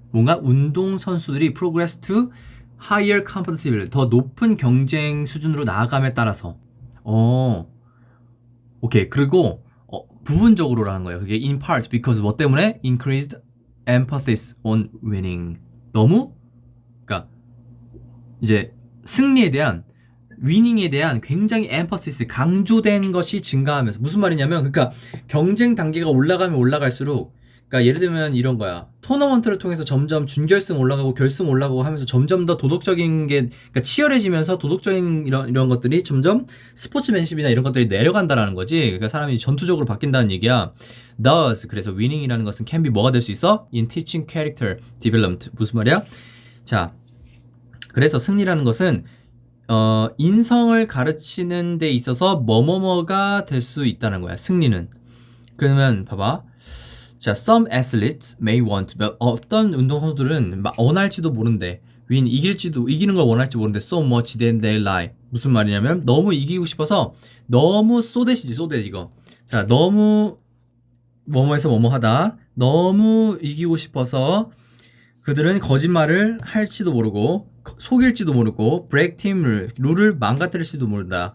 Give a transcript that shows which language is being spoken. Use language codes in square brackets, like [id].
[ko] 뭔가 운동 선수들이 [en] progress to higher competitive, [ko] 더 높은 경쟁 수준으로 나아감에 따라서. 오케이. 그리고 부분적으로라는 거예요. 그게 [en] in part because [ko] 뭐 때문에 [en] increased emphasis on winning. [ko] 너무 그러니까 이제 승리에 대한 위닝에 대한 굉장히 emphasis 강조된 것이 증가하면서 무슨 말이냐면 그러니까 경쟁 단계가 올라가면 올라갈수록 그러니까 예를 들면 이런 거야. 토너먼트를 통해서 점점 준결승 올라가고 결승 올라가고 하면서 점점 더 도덕적인 게 그러니까 치열해지면서 도덕적인 이런 것들이 점점 스포츠맨십이나 이런 것들이 내려간다라는 거지. 그러니까 사람이 전투적으로 바뀐다는 얘기야. Thus 그래서 winning이라는 것은 [en] can be [ko] 뭐가 될 수 있어? [en] In teaching character development. [ko] 무슨 말이야? 자, 그래서 승리라는 것은 인성을 가르치는 데 있어서 뭐뭐뭐가 될 수 있다는 거야. 승리는. 그러면 봐봐. [en] 자, some athletes may want. [ko] 어떤 운동선수들은 원할지도 모른대. 이기는 걸 원할지 모른대. [en] So much that they lie. [ko] 무슨 말이냐면 너무 이기고 싶어서 너무 쏘대시지 쏘대 이거. 자, 너무 뭐뭐해서 뭐뭐하다. 너무 이기고 싶어서 그들은 거짓말을 할지도 모르고 속일지도 모르고 [en] break team [ko] 룰을 망가뜨릴지도 모른다.